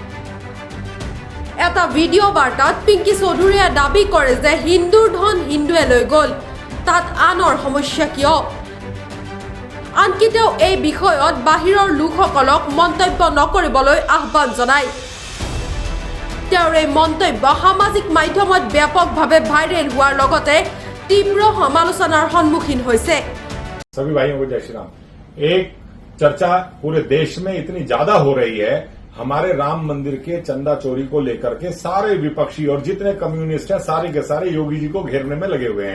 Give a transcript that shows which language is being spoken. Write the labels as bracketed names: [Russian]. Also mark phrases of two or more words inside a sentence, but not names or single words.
[Assamese] এটা ভিডিঅ' বাৰ্তাত পিংকি চৌধুৰীয়ে দাবী কৰে যে হিন্দুৰ ধন হিন্দুৱে লৈ গ'ল, তাত আনৰ সমস্যা কিয়? আনকি তেওঁ এই বিষয়ত বাহিৰৰ লোকসকলক মন্তব্য নকৰিবলৈ আহ্বান জনায়। তেওঁৰ এই মন্তব্য সামাজিক মাধ্যমত ব্যাপকভাৱে ভাইৰেল হোৱাৰ লগতে তীব্ৰ সমালোচনাৰ সন্মুখীন হৈছে। [Hindi] सभी भाइयों को जय श्री राम। एक चर्चा पूरे देश में इतनी ज्यादा हो रही है, हमारे राम मंदिर के चंदा चोरी को लेकर के सारे विपक्षी और जितने कम्युनिस्ट हैं सारे के सारे योगी जी को घेरने में लगे हुए हैं।